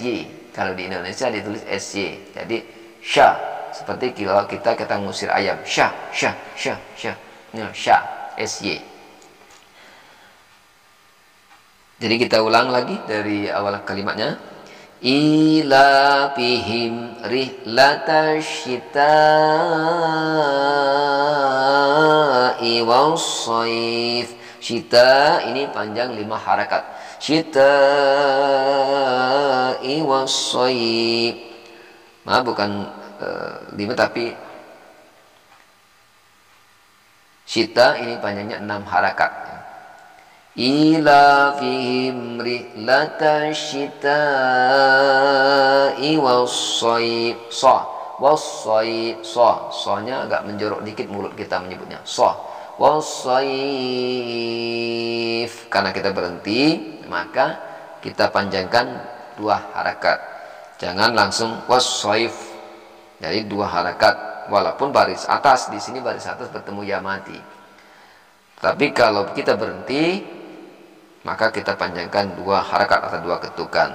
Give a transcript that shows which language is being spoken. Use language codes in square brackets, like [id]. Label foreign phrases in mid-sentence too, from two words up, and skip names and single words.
[id] Kalau di Indonesia ditulis SY. Jadi sya. Seperti kalau kita ngusir ayam. Sya, sya, sya, sya. Nah, sya, SY. Jadi kita ulang lagi dari awal kalimatnya. [ar] إيلافهم رحلة الشتاء والصيف. [id] Syita ini panjang 5 harakat. [ar] الشتاء والصيف. [id] Maaf bukan 5 tapi syita ini panjangnya 6 harakat. [ar] إيلافهم رحلة الشتاء والصيف. [id] Was-sayf. So-nya agak menjorok dikit mulut kita menyebutnya. Was-sayf. Karena kita berhenti, maka kita panjangkan 2 harakat. Jangan langsung was-sayf. Jadi 2 harakat. Walaupun baris atas, di sini baris atas bertemu ya mati. Tapi kalau kita berhenti, maka kita panjangkan 2 harakat atau 2 ketukan.